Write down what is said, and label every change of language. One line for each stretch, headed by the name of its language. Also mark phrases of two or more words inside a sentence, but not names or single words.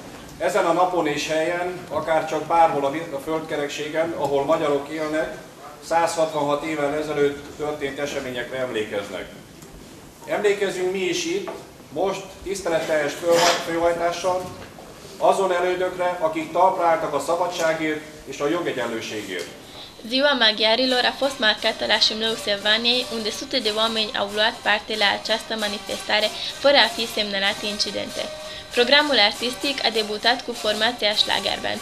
Hungarian: Ezen a napon és helyen, akárcsak bárhol a földkerekségen, ahol magyarok élnek, 166 évvel ezelőtt történt eseményekre emlékeznek. Emlékezünk mi is itt, most tiszteletteljes főhajtással azon elődökre, akik talpra álltak a szabadságért és a jogegyenlőségért.
Romanian: Ziua Maghiarilor a fost marcată la Șimleu Sevaniei, unde sute de oameni au luat parte la această manifestare fără a fi semnalate incidente. Programul artistic a debutat cu formația Schlagerband.